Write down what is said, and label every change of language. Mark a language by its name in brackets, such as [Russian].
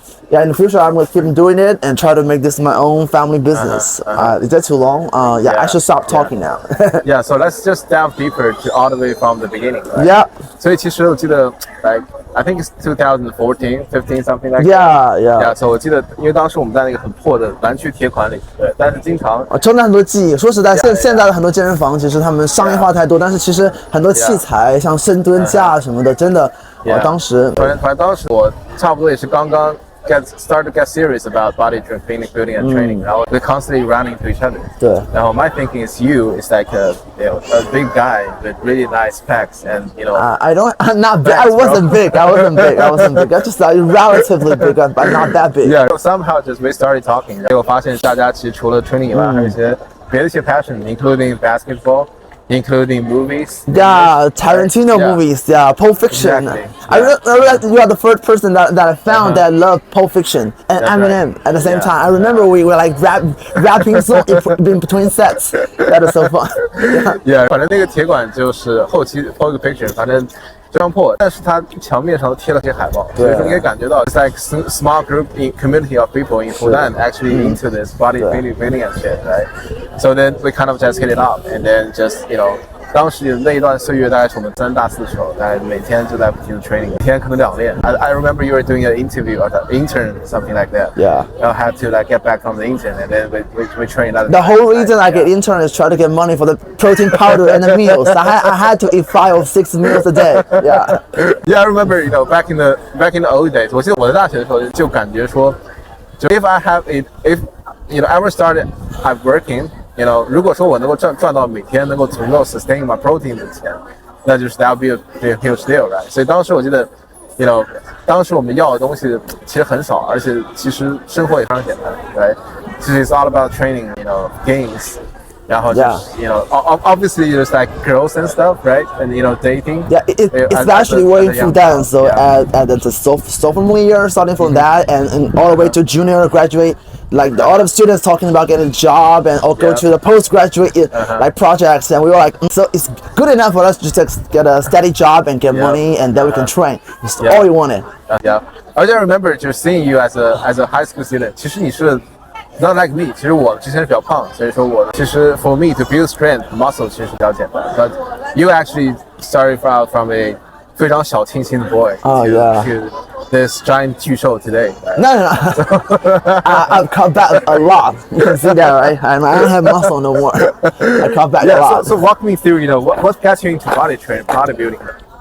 [English] In the future, I'm going to keep doing it and try to make this my own family business. Is that too long? I should stop talking now. So let's just dive deeper to all the way from the beginning. Right? Yeah. [Chinese] 所以其实我记得 [English] like I think it's 2014, 15, something like that. Yeah. [Chinese] So 我记得，因为当时我们在那个很破的蓝区铁馆里，对，但是经常真的很多记忆。说实在，现在的很多健身房其实他们商业化太多，但是其实很多器材像深蹲架什么的，真的，当时，反正当时我差不多也是刚刚。 [English] Start to get serious about body building and training. And we're constantly running into each other. Now my thinking is you is like a big guy with really nice pecs, and I'm not big. I wasn't big. I'm just relatively big, but not that big. Yeah. So somehow just we started talking. [Chinese] 结果发现大家其实除了 training 以外，还有一些别的一些 passion, [English] including basketball.Including movies. Tarantino movies. Pulp Fiction. Exactly. I realized you are the first person that I found that loved Pulp Fiction and Eminem at the same time. I remember we were like rapping song in between sets. That is so fun. [Chinese] 反正那个铁馆就是后期 Pulp Fiction， 反正非常破，但是它墙面上都贴了些海报，所以说你可以感觉到 [English] it's like small group in community of people in Fudan actually into this bodybuilding and shit, right? So then we kind of just hit it up, and then just [Chinese] 当时那一段岁月大概是我们3大4的时候，大概每天就在不停的 training， 每天可能2练。 [English] I remember you were doing an interview or an intern, something like that. I had to like get back from the intern, and then we train. The whole reason I get intern is try to get money for the protein powder and the meals. I had to eat 5 or 6 meals a day. I remember back in the old days. [Chinese] 我记得我在大学的时候就感觉说，就 [English] if ever started I'm working. [Chinese] 如果说我能够赚到每天能够足够 [English] sustain my protein [Chinese] 的钱，那就是 [English] that would be a huge deal, right? [Chinese] 所以当时我记得，当时我们要的东西其实很少，而且其实生活也非常简单，right? 其实 [English] it's all about training, gains, [Chinese] 然后就是 [English] you know obviously there's like girls and stuff, right? And you know dating. Yeah, especially we're in Fudan, so at the sophomore year, starting from that, and all the way to junior graduate, like all the students talking about getting a job and or go to the postgraduate like projects, and we were like, so it's good enough for us to just get a steady job and get money, and then we can train. It's all we wanted. Yeah, I just remember just seeing you as a high school student. [Chinese] 其实你是 [English] not like me. [Chinese] 其实我之前是比较胖，所以说我其实 [English] for me to build strength muscle [Chinese] 其实是比较简单。 [English] But you actually started from a [Chinese] 非常小清新的 [English] boy to this giant 巨兽 today. Right? No. I've cut back a lot. You can see that, right? I don't have muscle no more. I cut back a lot. So walk me through, you know, what got you into bodybuilding?